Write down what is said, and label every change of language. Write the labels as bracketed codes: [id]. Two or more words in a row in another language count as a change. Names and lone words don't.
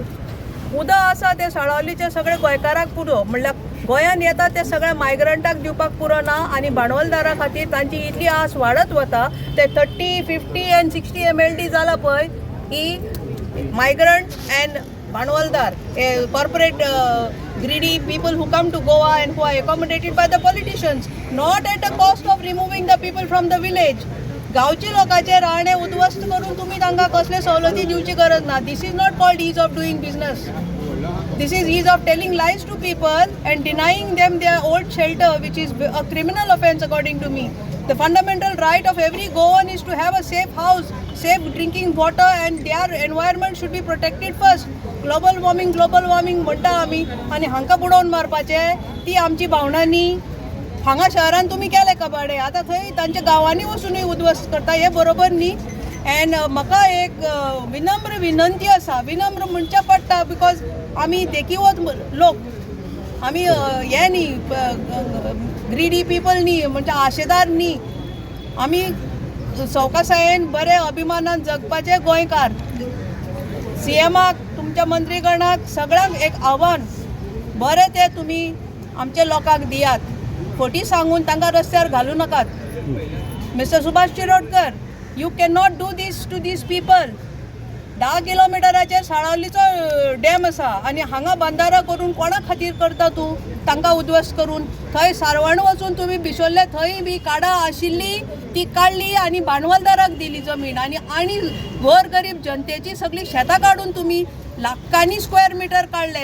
[kok] उदक आसा ते साळावलीचे सगळे गोंयकाराक पुरो, म्हणल्यार गोंयान येता ते सगळ्या मायग्रंटाक दिवपाक पुरो ना. आनी भांडवलदारा खातीर तांची इतली आस वाडत वता. ते 30, 50 [en] and 60 MLD [kok] जाला पळय ही [en] migrant and [kok] भांडवलदार [en] कॉर्पोरेट greedy people who come to Goa and who are accommodated by the politicians, not at the cost of removing the people from the village. [kok] गांवची लोकांचे राहणे उद्ध्वस्त करून तुम्ही तांकां कसले सवलती दिवची गरज ना. [en] this is not called ease of doing business. This is ease of telling lies to people and denying them their old shelter, which is a criminal offence according to me. The fundamental right of every Goan is to have a safe house, safe drinking water, and their environment should be protected first. Global warming [kok] म्हणटा आमी आनी हांकां बुडोवन मारपाचे ती आमची भावना न्ही. हांगा शहरान तुमी केले कबाडे, आतां थंय तांच्या गांवांनी वचूनय उद्ध्वस्त करता, हे बरोबर न्ही. एंड म्हाका एक विनम्र विनंती आसा. विनम्र म्हणचे पडटा बिकॉज आमी देखीवत लोक, आमी हे न्ही [en] greedy people [kok] न्ही, म्हणजे आशेदार न्ही. आमी सवकासायेन बरे अभिमानान जगपाचे गोंयकार. CMाक, तुमच्या मंत्रीगणाक सगळ्यांक एक आव्हान, बरे ते तुमी आमच्या लोकांक दियात. खोटी सांगून तांकां रस्त्यार घालू नाकात. मिस्टर सुभाष शिरोडकर, [en] you can not do this to this people. [kok] 10 किलोमिटराचेर साळावलीचो डॅम आसा आनी हांगा बंधारो करून कोणा खातीर करता तूं? तांकां उद्ध्वस्त करून. थंय सारवण वचून तुमी भिशोल्ले थंय बी काडां आशिल्ली ती काडली आनी भांडवलदाराक दिली जमीन. आनी गोरगरीब जनतेची सगळी शेतां काडून तुमी लाखांनी [en] square meter [kok] काडले.